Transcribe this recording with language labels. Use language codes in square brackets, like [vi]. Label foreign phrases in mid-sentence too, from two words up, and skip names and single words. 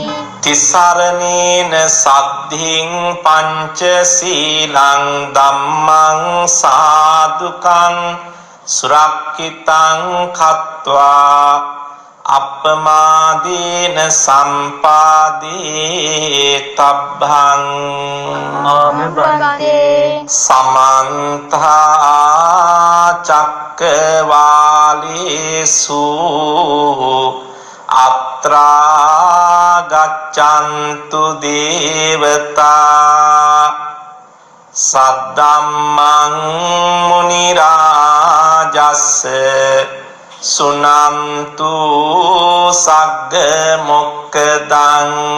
[pi] තිසරණේන සද්ධින් පංචශීලං ධම්මං සාදුකං සුරක්ඛිතං කତ୍වා අප්පමාදීන සම්පාදී තබ්බං ආමබන්තේ සමන්ත චක්කවාලේසු අත්‍රා ගච්ඡන්තු දේවතා සද්දම්මං මුනි රාජස්ස සුනන්තු සග්ග මොක්කදං